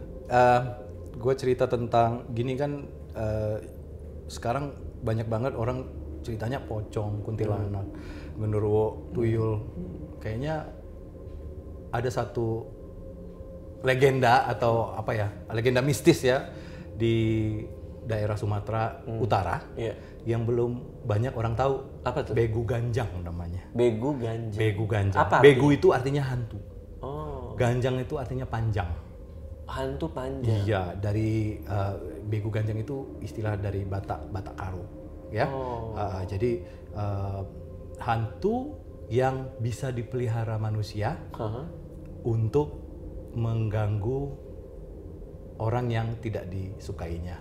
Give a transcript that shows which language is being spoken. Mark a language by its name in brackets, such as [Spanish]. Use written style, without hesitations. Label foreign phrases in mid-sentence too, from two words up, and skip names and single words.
[Indonesian] Gue cerita tentang gini kan, sekarang banyak banget orang ceritanya pocong, kuntilanak, genderuwo, tuyul. Kayaknya ada satu legenda atau legenda mistis ya di daerah Sumatera Utara yang belum banyak orang tahu. Apa tuh? Begu Ganjang namanya. Begu Ganjang. Begu Ganjang. Apa Begu itu artinya hantu. Oh. Ganjang itu artinya panjang. Hantu panjang. Iya, dari Begu Ganjang itu istilah dari Batak Karo, ya. Jadi hantu yang bisa dipelihara manusia untuk mengganggu orang yang tidak disukainya.